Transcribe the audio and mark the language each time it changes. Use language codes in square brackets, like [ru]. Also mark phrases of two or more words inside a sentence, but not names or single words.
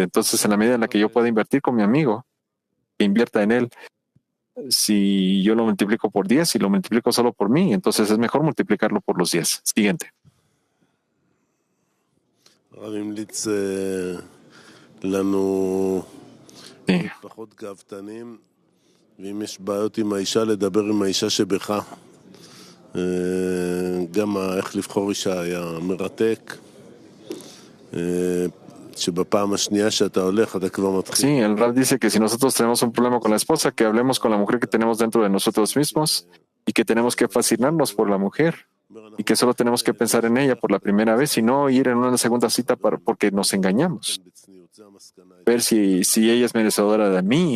[es] Entonces, en la medida en la que yo pueda invertir con mi amigo, que invierta en él, si yo lo multiplico por 10 y lo multiplico solo por mí, entonces es mejor multiplicarlo por los 10. Siguiente. Sí. [he] ואם יש בעיות עם האישה, לדבר עם האישה שבך. גם איך לבחור אישה היה מרתק. שבפעם השנייה שאתה הולך, אתה כבר מתחיל. [es] Sí, el Rab dice que si nosotros tenemos un problema con la esposa, que hablemos con la mujer que tenemos dentro de nosotros mismos y que tenemos que fascinarnos por la mujer y que solo tenemos que pensar en ella por la primera vez y no ir en una segunda cita porque nos engañamos. Ver si ella es merecedora de mí.